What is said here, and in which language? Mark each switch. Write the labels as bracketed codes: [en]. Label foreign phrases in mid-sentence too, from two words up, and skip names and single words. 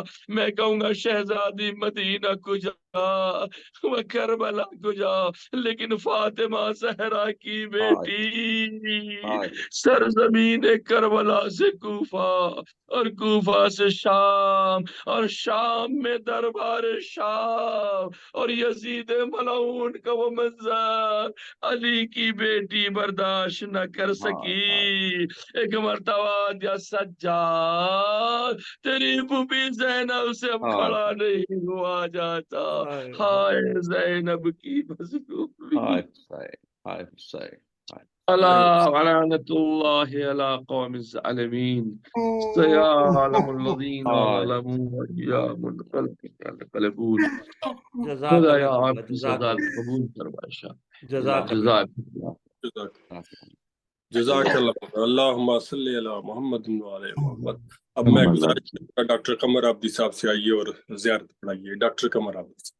[ur] میں کہوں گا شہزادی مدینہ کو جا، وہ کربلا کو جا، لیکن فاطمہ زہرا کی بیٹی سرزمین کربلا سے کوفہ اور کوفہ سے شام اور شام میں دربار شام اور یزید ملعون کا وہ منظر علی کی بیٹی برداشت نہ کر سکی. ایک مرتبہ دیا سجاد تیری بوبی زینب سے اب کھڑا نہیں ہوا جاتا, ہائے زینب کی مظلومی ہائے حسین، ہائے حسین، ہائے [ar] الا ولعنۃ اللہ علی قوم الظالمین سيعلم الذين ظلموا ويا منقلبون [ur] جزاک خدا اللہ یا تعالیٰ، آپ کی جزاک سزا اللہ، قبول فرما شاہ جزاک اللہ۔ جزاک اللہ جزاک اللہ [ar] اللہم صلی علی محمد وعلی محمد۔ [ur] اب میں گزارش کروں گا ڈاکٹر قمر عابدی صاحب سے آئیے اور زیارت پڑھائیے۔ ڈاکٹر قمر عابدی صاحب۔